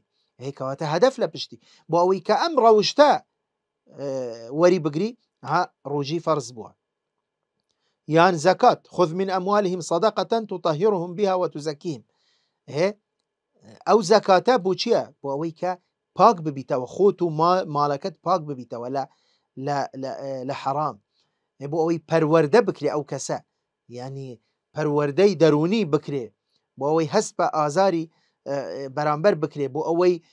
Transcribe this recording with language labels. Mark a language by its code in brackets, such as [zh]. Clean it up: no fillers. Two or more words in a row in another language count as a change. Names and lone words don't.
[ckb] کەواتە هەدەف لە پشتی بۆ ئەوەی کە ئەم ڕەوشتە وەری بگری، ڕۆژی فەرز بووە. یان زەکات، [ar] خذ من أموالهم صدقة تطهرهم بها وتزكيهم. [ckb] ئەو زەکاتە بۆ چییە؟ بۆ ئەوەی کە پاک ببیتەوە، خۆت و ماڵەکەت پاک ببیتەوە لە حەرام، بۆ ئەوەی پەروەردە بکرێ ئەو کەسە، یعنی پەروەردەی دەرونی بکرێ، بۆ ئەوەی هەست بە ئازاری بەرامبەر بکرێ، بۆ ئەوەی